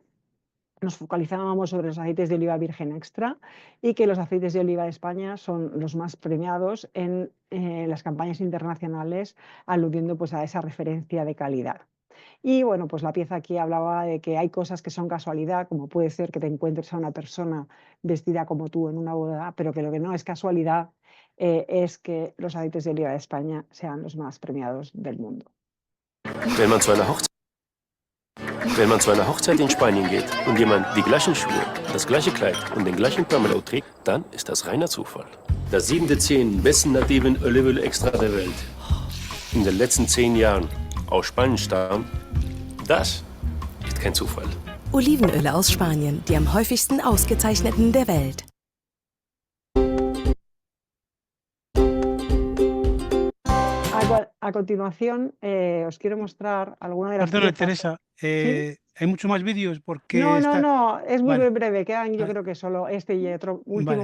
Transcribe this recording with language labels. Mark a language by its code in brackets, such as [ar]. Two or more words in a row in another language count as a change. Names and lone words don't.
[es] Nos focalizábamos sobre los aceites de oliva virgen extra y que los aceites de oliva de España son los más premiados en las campañas internacionales, aludiendo pues a esa referencia de calidad. Y bueno, pues la pieza aquí hablaba de que hay cosas que son casualidad, como puede ser que te encuentres a una persona vestida como tú en una boda, pero que lo que no es casualidad es que los aceites de oliva de España sean los más premiados del mundo. [de] Wenn man zu einer Hochzeit in Spanien geht und jemand die gleichen Schuhe, das gleiche Kleid und den gleichen Pomelo trägt, dann ist das reiner Zufall. Das 7 der 10 besten nativen Olivenöl extra der Welt in den letzten 10 Jahren aus Spanien stammen, das ist kein Zufall. Olivenöle aus Spanien, die am häufigsten ausgezeichneten der Welt. [es] A continuación, os quiero mostrar alguna de las Perdona, piezas. Teresa, ¿Sí? hay muchos más vídeos porque No, es muy Vale. breve, quedan yo Vale. creo que solo este y otro último